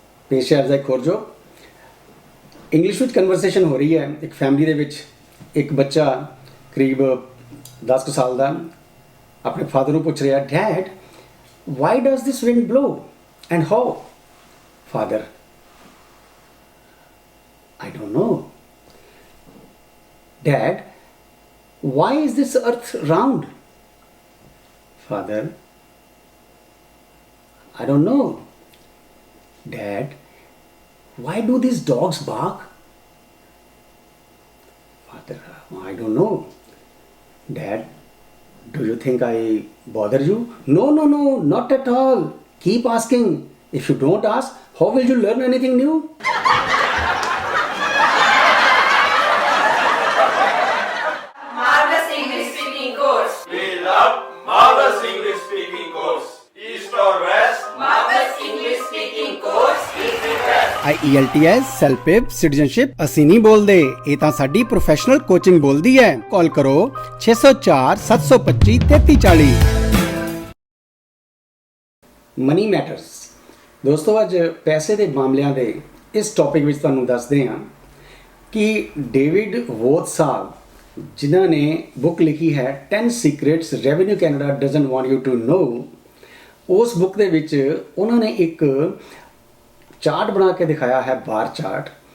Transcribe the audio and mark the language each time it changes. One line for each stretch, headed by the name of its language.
Punjabi: ਪੇਸ਼ ਹੈ ਅੱਜ ਦਾ ਇੱਕ ਹੋਰ ਜੋ ਇੰਗਲਿਸ਼ ਵਿੱਚ ਕਨਵਰਸੇਸ਼ਨ ਹੋ ਰਹੀ ਹੈ। ਇੱਕ ਫੈਮਿਲੀ ਦੇ ਵਿੱਚ ਇੱਕ ਬੱਚਾ ਕਰੀਬ 10 ਸਾਲ ਦਾ ਆਪਣੇ ਫਾਦਰ ਨੂੰ ਪੁੱਛ ਰਿਹਾ,
English: Dad why does this wind blow and how? Father, I don't know. Dad, why is this earth round? Father, I don't know. Dad, why do these dogs bark? Father, I don't know. Dad, do you think I bother you? No, no, no, not at all. Keep asking. If you don't ask, how will you learn anything new? Marvelous English speaking course. We love Marvelous English speaking course. East or west, Marvelous English speaking course is the best.
Punjabi: IELTS ਸੈਲਪਿਪ citizenship ਅਸੀਂ ਨਹੀਂ ਬੋਲਦੇ, ਇਹ ਤਾਂ ਸਾਡੀ professional coaching ਬੋਲਦੀ ਹੈ। ਕਾਲ ਕਰੋ 604 725 3340। Money matters. ਦੋਸਤੋ ਅੱਜ ਪੈਸੇ ਦੇ ਮਾਮਲਿਆਂ ਦੇ ਇਸ ਟੌਪਿਕ ਵਿੱਚ ਤੁਹਾਨੂੰ ਦੱਸਦੇ ਹਾਂ ਕਿ ਡੇਵਿਡ ਵੋਥ ਸਾਹਿਬ ਜਿਨ੍ਹਾਂ ਨੇ ਬੁੱਕ ਲਿਖੀ ਹੈ 10 secrets revenue Canada doesn't want you to know, ਉਸ ਬੁੱਕ ਦੇ ਵਿੱਚ ਉਹਨਾਂ ਨੇ ਇੱਕ ਚਾਰਟ ਬਣਾ ਕੇ ਦਿਖਾਇਆ ਹੈ, ਬਾਰ ਚਾਰਟ।